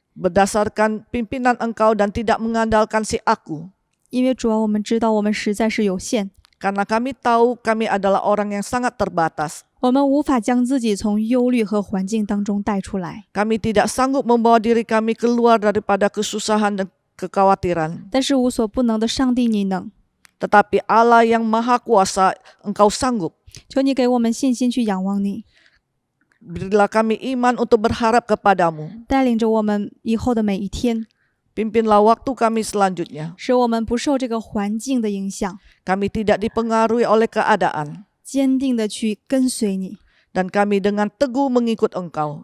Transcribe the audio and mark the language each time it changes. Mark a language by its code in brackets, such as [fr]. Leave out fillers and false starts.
[id] Berdasarkan pimpinan Engkau dan tidak mengandalkan si aku. [zh] 因为主啊，我们知道我们实在是有限， [id] Karena kami tahu kami adalah orang yang sangat terbatas. [zh] 我们无法将自己从忧虑和环境当中带出来。 [id] Kami tidak sanggup membawa diri kami keluar daripada kesusahan dan kekhawatiran. [zh] 但是无所不能的上帝你能， [id] Tetapi Allah yang Maha Kuasa, Engkau sanggup. [zh] 求你给我们信心去仰望你， [id] Berilah kami iman untuk berharap kepadamu. [zh] 带领着我们以后的每一天， [id] Pimpinlah waktu kami selanjutnya. [zh] 使我们不受这个环境的影响， [id] Kami tidak dipengaruhi oleh keadaan. [zh] 坚定的去跟随你， [id] Dan kami dengan teguh mengikut Engkau.